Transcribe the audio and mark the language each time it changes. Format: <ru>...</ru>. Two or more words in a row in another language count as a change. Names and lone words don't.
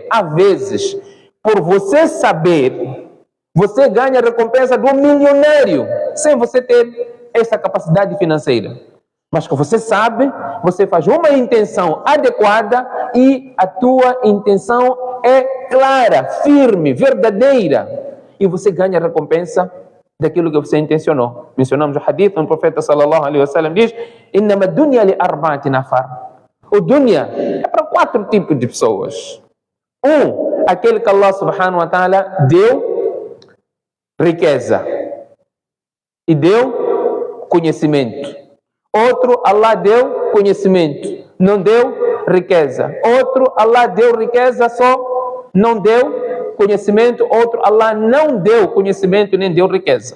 <pt>Há vezes, por você saber, você ganha a recompensa do milionário, sem você ter essa capacidade financeira. Mas que você sabe, você faz uma intenção adequada e a tua intenção é clara, firme, verdadeira. E você ganha a recompensa daquilo que você intencionou. Mencionamos o hadith onde o profeta</pt> <ar>صلى الله عليه وسلم</ar> <pt>diz:</pt> <ar>"إنما الدنيا لأربعة نفر."</ar> <pt>O dunya é para 4 tipos de pessoas. Aquele que Allah</pt> <ar>سبحانه وتعالى</ar> <pt>deu riqueza e deu conhecimento. Outro, Allah deu conhecimento, não deu riqueza. Outro, Allah deu riqueza, só não deu conhecimento. Outro, Allah não deu conhecimento nem deu riqueza.</pt>